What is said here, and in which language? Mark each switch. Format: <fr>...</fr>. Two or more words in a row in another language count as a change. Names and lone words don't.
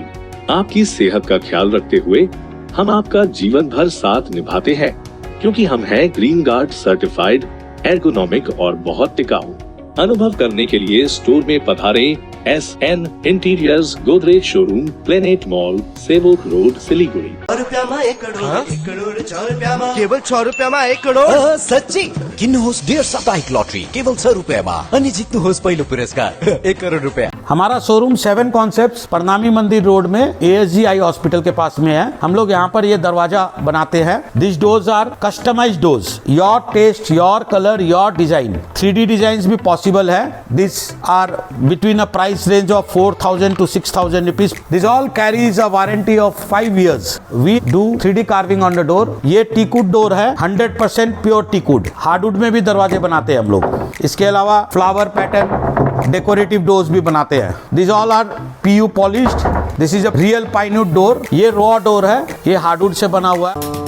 <hi>आपकी सेहत का ख्याल रखते हुए हम आपका जीवन भर साथ निभाते हैं, क्योंकि हम हैं</hi> <en>Green Guard certified,</en> <hi>एर्गोनॉमिक और बहुत टिकाऊ। अनुभव करने के लिए स्टोर में पधारें। SN इंटीरियर्स, गोदरेज शोरूम, प्लेनेट मॉल, सेवक रोड, सिलीगुड़ी।</hi> <ne>केवल 6 रुपयामा 1 करोड। साँच्ची किन्नुहोस् डेढ साप्ताहिक लटरी केवल 6 रुपयामा अनि जित्नुहोस् पहिलो पुरस्कार 1 करोड रुपया।</ne> <hi>हमारा शोरूम 7 कॉन्सेप्ट्स प्रणामी मंदिर रोड में ASG आई हॉस्पिटल के पास में है। हम लोग यहाँ पर ये दरवाजा बनाते हैं।</hi> <en>this doors are customized doors, your taste, your colour, your design.</en> <hi>3D डिजाइन भी पॉसिबल है।</hi> <en>this are between a price range of 4,000 to 6,000 rupees. this all carries a warranty of 5 years. we do 3D carving on the door.</en> <hi>ये</hi> <en>teakwood door</en> <hi>है, 100%</hi> <en>pure teakwood.</en> <hi>हार्डवुड में भी दरवाजे बनाते हैं हम लोग। इसके अलावा</hi> <en>flower pattern decorative doors</en> <hi>भी बनाते हैं।</hi> <en>this all are PU polished. this is a real pinewood door.</en> <hi>ये</hi> <en>raw door</en> <hi>है, ये हार्डवुड से बना हुआ है।</hi>